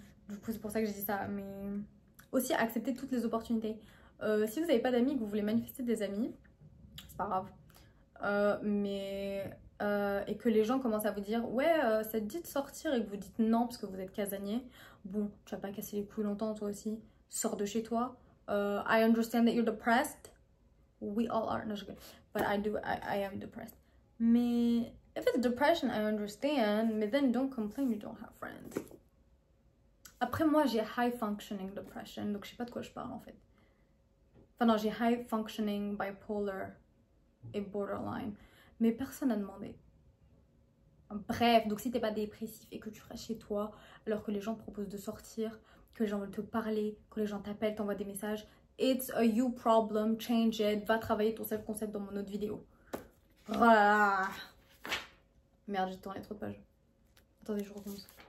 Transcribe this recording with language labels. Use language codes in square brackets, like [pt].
[fr] Du coup c'est pour ça que j'ai dit ça. Mais aussi accepter toutes les opportunités. Si vous n'avez pas d'amis, que vous voulez manifester des amis, c'est pas grave. Et que les gens commencent à vous dire ouais ça te dit de sortir et que vous dites non parce que vous êtes casanier, bon tu vas pas casser les couilles longtemps toi aussi, sors de chez toi. [en] I understand that you're depressed, we all are, no, but I am depressed, [fr] mais [en] if it's depression I understand, but then don't complain you don't have friends. [fr] Après moi j'ai high functioning depression, donc je sais pas de quoi je parle en fait. Enfin non, j'ai high functioning bipolar et borderline, mais personne n'a demandé. Bref, donc si t'es pas dépressif et que tu restes chez toi alors que les gens te proposent de sortir, que les gens veulent te parler, que les gens t'appellent, t'envoient des messages, [en] it's a you problem, change it, [fr] va travailler ton self-concept dans mon autre vidéo. Ah. Merde, j'ai tourné trop de pages. Attendez, je recommence.